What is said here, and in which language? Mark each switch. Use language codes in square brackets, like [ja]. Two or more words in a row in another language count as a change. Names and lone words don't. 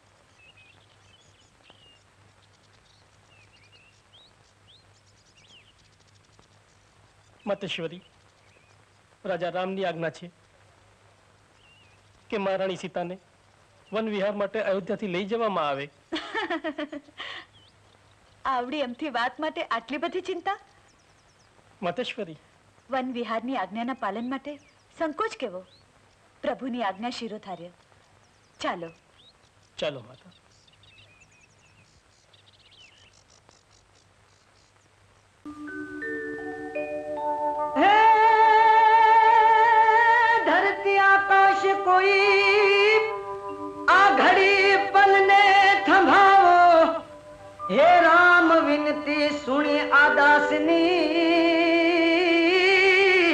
[gu] માતેશ્વરી, રાજા રામની આજ્ઞા છે કે મહારાણી સીતાને વન વિહાર માટે અયોધ્યાથી લઈ જવામાં આવે. આવડી એમથી વાત માટે આટલી બધી ચિંતા? માતેશ્વરી, વન વિહારની આજ્ઞાના પાલન માટે સંકોચ કેવો? પ્રભુની આજ્ઞા શિરોધાર્ય. ચાલો. ચાલો માતા. ધરતી આકાશ કોઈ આ ઘડી પલ ને થંભાઓ, હે રામ વિનતી સુની આદાસની।